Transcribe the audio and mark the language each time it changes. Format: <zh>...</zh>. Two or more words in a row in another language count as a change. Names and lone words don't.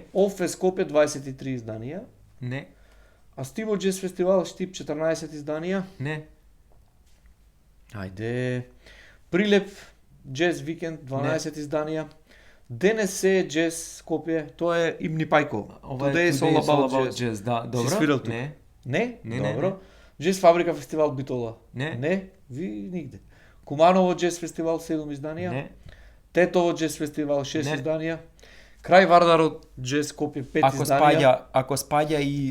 <mk>Офе Скопје 23 изданија. Не. А Стиво джез фестивал Штип 14 изданија. Не. Ајде. Прилеп джез викенд 12 изданија. Денес е джез Скопје, тоа е Имни Пајко. Ова</mk> <en>Today</en> <mk>е</mk> <en>is all about jazz.</en> <mk>Да, добро. Си свирил тука? Не. Не? Не. Добро. Джез Фабрика фестивал Битола. Не. Не? Ви нигде. Куманово джез фестивал 7 изданија. Не. Тетово джез фестивал 6 Не. изданија. Крај Вардарот Джез Скопје 5 изданија. Ако спаѓа и</mk>